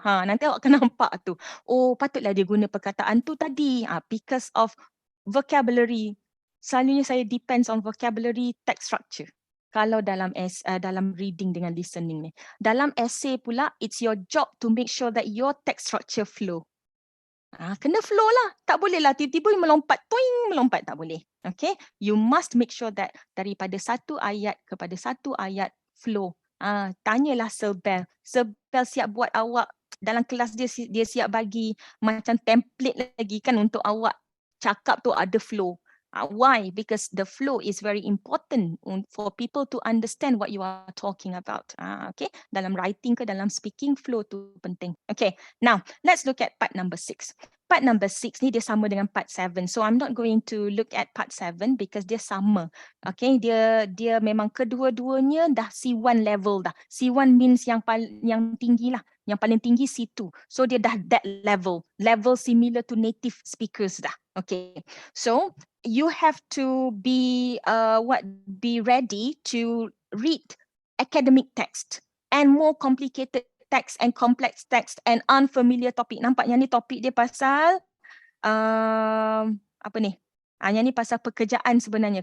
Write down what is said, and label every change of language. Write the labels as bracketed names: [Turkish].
[Malay] Nanti awak akan nampak tu. Patutlah dia guna perkataan tu tadi. [English] Because of vocabulary. [Malay] Selalunya saya [English] depends on vocabulary, text structure. [Malay] Kalau dalam reading dengan listening ni. Dalam essay pula, [English] it's your job to make sure that your text structure flow. [Malay] Kena flow lah. Tak boleh lah tiba-tiba melompat, tak boleh. [English] Okay, you must make sure that [Malay] daripada satu ayat kepada satu ayat [English] flow. [Malay] Tanyalah Sebel siap buat awak dalam kelas dia siap bagi macam template lagi kan untuk awak cakap tu ada flow. Why? [English] Because the flow is very important for people to understand what you are talking about. Okay, [Malay] dalam writing ke dalam speaking, flow tu penting. [English] Okay, now let's look at part number 6. Part number 6 ni [Malay] dia sama dengan [English] part 7. So I'm not going to look at part 7 because dia sama. [Malay] Okay, dia memang kedua-duanya dah C1 level dah. C1 means yang tinggi lah. Yang paling tinggi C2. [English] So [Malay] dia dah [English] that level similar to native speakers dah. Okay, so you have to be ready to read academic text. and more complicated text and complex text and unfamiliar topic. [Malay] Nampak yang ni topik dia pasal apa ni? Yang ni pasal pekerjaan sebenarnya.